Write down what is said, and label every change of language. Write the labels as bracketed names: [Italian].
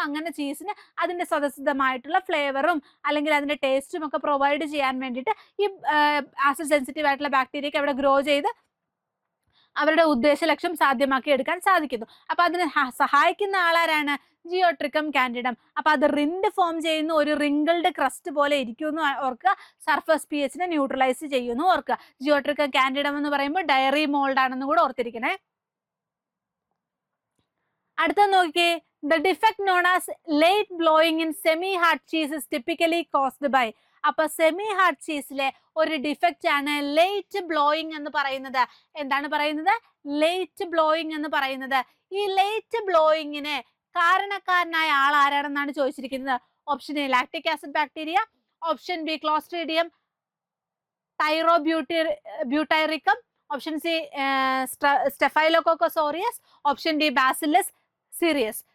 [Malayalam] അങ്ങനെ ചീസിന് അതിന്റെ സ്വതസിദ്ധമായിട്ടുള്ള ഫ്ലേവറും അല്ലെങ്കിൽ അതിന്റെ ടേസ്റ്റും ഒക്കെ പ്രൊവൈഡ് ചെയ്യാൻ വേണ്ടിയിട്ട് ഈ ആസിഡ് സെൻസിറ്റീവ് ആയിട്ടുള്ള ബാക്ടീരിയക്ക് അവിടെ ഗ്രോ ചെയ്ത് അവരുടെ ഉദ്ദേശ ലക്ഷ്യം സാധ്യമാക്കി എടുക്കാൻ സാധിക്കുന്നു. അപ്പൊ അതിന് സഹായിക്കുന്ന ആളാരാണ്? ജിയോട്രിക്കം കാൻഡിഡം. അപ്പൊ അത് റിൻഡ് ഫോം ചെയ്യുന്നു, ഒരു റിങ്കിൾഡ് ക്രസ്റ്റ് പോലെ ഇരിക്കുന്നു ഓർക്കുക. സർഫസ് പി എച്ചിനെ ന്യൂട്രലൈസ് ചെയ്യുന്നു ഓർക്കുക. ജിയോട്രിക്കം കാൻഡിഡം എന്ന് പറയുമ്പോൾ ഡയറി മോൾഡ് ആണെന്ന് കൂടെ ഓർത്തിരിക്കണേ. അടുത്ത നോക്കിയേ, [English] the defect known as late blowing in semi hard cheese is typically caused by. [Malayalam] അപ്പൊ സെമി ഹാർഡ് ചീസിലെ ഒരു ഡിഫക്റ്റ് ആണ് ലേറ്റ് ബ്ലോയിങ് എന്ന് പറയുന്നത്. എന്താണ് പറയുന്നത്? ലേറ്റ് ബ്ലോയിങ് എന്ന് പറയുന്നത്. ഈ ലേറ്റ് ബ്ലോയിങ്ങിന് കാരണക്കാരനായ ആൾ ആരാണെന്നാണ് ചോദിച്ചിരിക്കുന്നത്. Option A lactic acid bacteria, option B Clostridium ടൈറോബ്യൂട്ടൈറിക്കം, option C staphylococcus ഓറിയസ്, option D bacillus serious.